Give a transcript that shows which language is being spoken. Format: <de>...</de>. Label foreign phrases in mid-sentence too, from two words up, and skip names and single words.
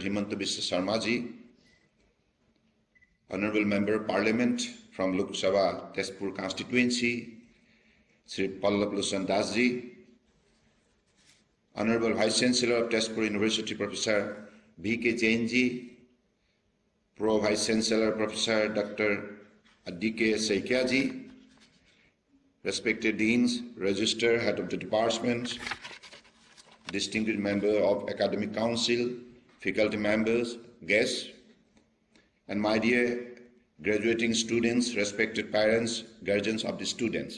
<en>Himanta Biswa Sarma ji, Honorable Member of Parliament from Lok Sabha Tezpur constituency, Sri Pallab Lochhan Das ji, Honorable Vice Chancellor of Tezpur University, Professor B.K. Jain ji, Pro Vice Chancellor Professor Dr. Adike Saikia ji, respected Deans, Register, Head of the Department, distinguished member of Academic Council, faculty members, guests, and my dear graduating students, respected parents, guardians of the students.</en>